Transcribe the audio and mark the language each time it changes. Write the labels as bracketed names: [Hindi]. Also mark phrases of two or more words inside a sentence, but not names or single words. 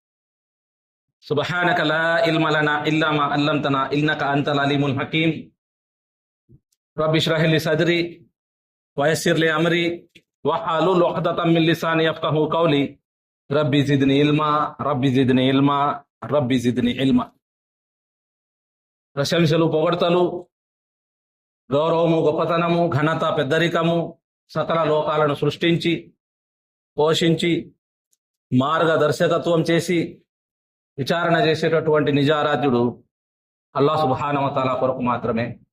[Arabic] سبحانك لا علم لنا إلا ما علمتنا إنك أنت العليم الحكيم رب اشرح لي صدري ويسر لي أمري واحلل عقدة من لساني يفقهوا قولي ربي زدني علما ربي زدني علما ربي زدني علما. [Telugu] ప్రశంసలు పొగడ్తలు గౌరవము గొప్పతనము ఘనత పెద్దరికము సకల లోకాలను సృష్టించి పోషించి మార్గదర్శకత్వం చేసి విచారణ చేసేటటువంటి నిజారాధ్యుడు అల్లాహ్ [Arabic] سبحانه وتعالى [Telugu] కొరకు మాత్రమే.